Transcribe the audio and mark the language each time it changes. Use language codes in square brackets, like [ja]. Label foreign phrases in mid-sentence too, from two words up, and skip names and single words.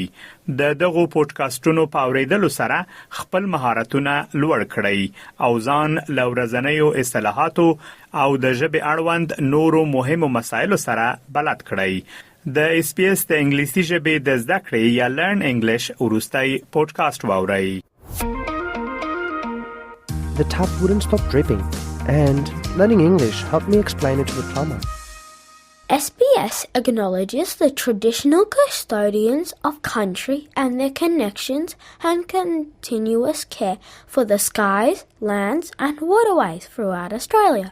[ps] د دغو پودکاسټونو په اوریدلو سره خپل مهارتونه لوړ کړئ او ځان له ورځنیو اصطلاحاتو او د ژبې اړوند نورو مهمو مسایلو سره بلد کړئ. د SBS د انګلیسي ژبې د زده کړې یا [en] Learn English [ps] وروستی پودکاسټ واورئ. [en] The tap wouldn't stop dripping, and learning English helped me explain it to the plumber. SBS acknowledges the traditional custodians of country and their connections and continuous care for the skies, lands and waterways throughout Australia.